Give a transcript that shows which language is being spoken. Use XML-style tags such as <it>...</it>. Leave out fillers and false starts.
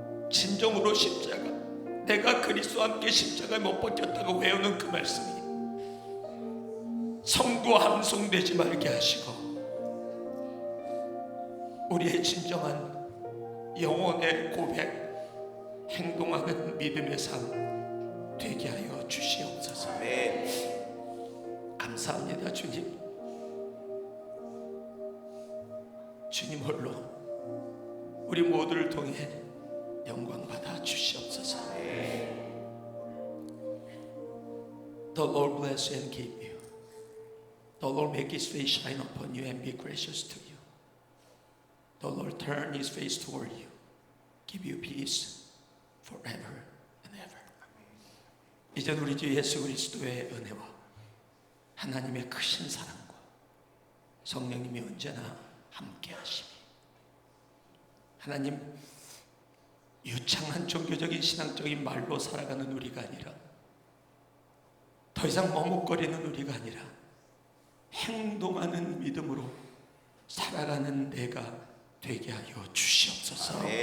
<ko>진정으로 십자가, 내가 그리스도와 함께 십자가에 못 박혔다고 외우는 그 말씀이 성구 함송되지 말게 하시고, 우리의 진정한 영혼의 고백, 행동하는 믿음의 삶 되게 하여 주시옵소서. 감사합니다. 주님, 주님 홀로 우리 모두를 통해 영광 받아 주시옵소서.</ko> <en>The Lord bless you and keep you. The Lord make His face shine upon you and be gracious to you. The Lord turn His face toward you, give you peace forever and ever.</en> <ko>이제 우리 주 예수 그리스도의 은혜와 하나님의 크신 사랑과 성령님이 언제나 함께 하심이. 하나님, 유창한 종교적인 신앙적인 말로 살아가는 우리가 아니라, 더 이상 머뭇거리는 우리가 아니라 행동하는 믿음으로 살아가는 내가 되게 하여 주시옵소서.</ko>